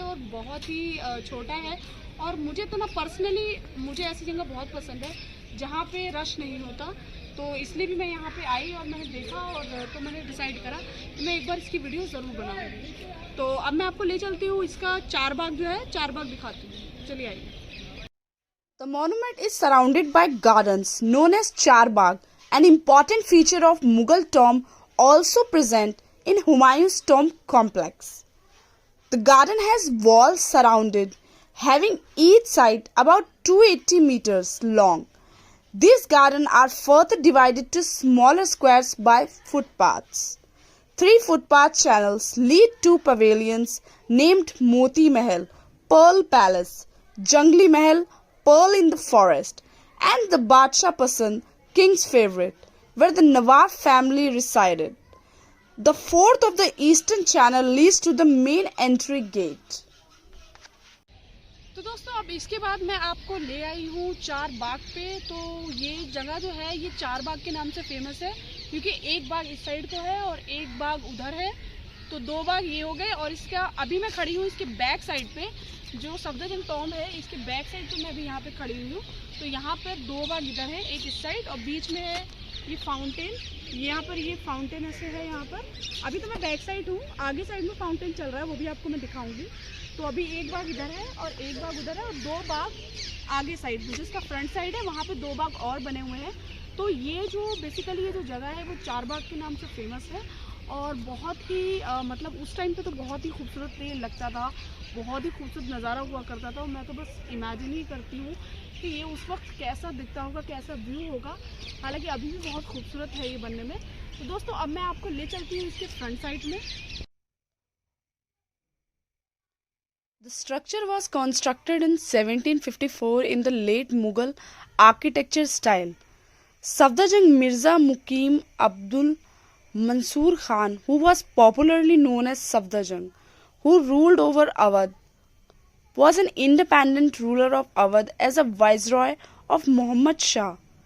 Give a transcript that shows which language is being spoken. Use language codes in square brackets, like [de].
[hi] और बहुत ही छोटा है, और मुझे तो ना पर्सनली मुझे ऐसी जगह बहुत पसंद है जहाँ पे रश नहीं होता, तो इसलिए भी मैं यहाँ पे आई और मैंने देखा, और तो मैंने डिसाइड करा कि मैं एक बार इसकी वीडियो ज़रूर बनाऊँगी। तो अब मैं आपको ले चलती हूँ, इसका चारबाग जो है, चारबाग दिखाती हूँ, चलिए आइए। [en] The monument is surrounded by gardens known as Charbagh, an important feature of Mughal tomb also present in Humayun's tomb complex. The garden has walls surrounded, having each side about 280 meters long. These gardens are further divided to smaller squares by footpaths. 3 footpath channels lead to pavilions named Moti Mahal, Pearl Palace, Jungli Mahal, Pearl in the Forest, and the Badshah Pasand, King's Favorite, where the Nawab family resided. The fourth of the eastern channel leads to the main entry gate. [hi] तो दोस्तों अब इसके बाद मैं आपको ले आई हूँ चारबाग पे। तो ये जगह जो है ये चारबाग के नाम से फेमस है, क्योंकि एक बाग इस साइड को है और एक बाग उधर है, तो 2 बाग ये हो गए। और इसका अभी मैं खड़ी हूँ इसके बैक साइड पे, जो सफदरजंग टॉम है इसके बैक साइड पे मैं अभी यहाँ पे खड़ी हुई हूँ। तो यहाँ पर 2 बाग इधर है, एक इस साइड, और बीच में है ये फाउंटेन। यहाँ पर ये फाउंटेन ऐसे है यहाँ पर। अभी तो मैं बैक साइड हूँ, आगे साइड में फाउंटेन चल रहा है, वो भी आपको मैं दिखाऊंगी। तो अभी एक बाग इधर है और एक बाग उधर है, और 2 बाग आगे साइड में, जिसका फ्रंट साइड है वहाँ पे 2 बाग और बने हुए हैं। तो ये जो बेसिकली ये जो जगह है वो चारबाग के नाम से फेमस है, और बहुत ही मतलब उस टाइम पे तो बहुत ही खूबसूरत लगता था, बहुत ही खूबसूरत नज़ारा हुआ करता था। और मैं तो बस इमेजिन ही करती हूँ कि ये उस वक्त कैसा दिखता होगा, कैसा व्यू होगा। हालांकि अभी भी बहुत खूबसूरत है ये बनने में। तो दोस्तों अब मैं आपको ले चलती हूँ इसके फ्रंट साइड में। [en] The structure was constructed in 1754 in the late Mughal architecture style. Safdarjung Mirza Mukim Abdul Mansur Khan, who was popularly known as Safdarjung, who ruled over Awadh, was an independent ruler of Awadh as a viceroy of Muhammad Shah.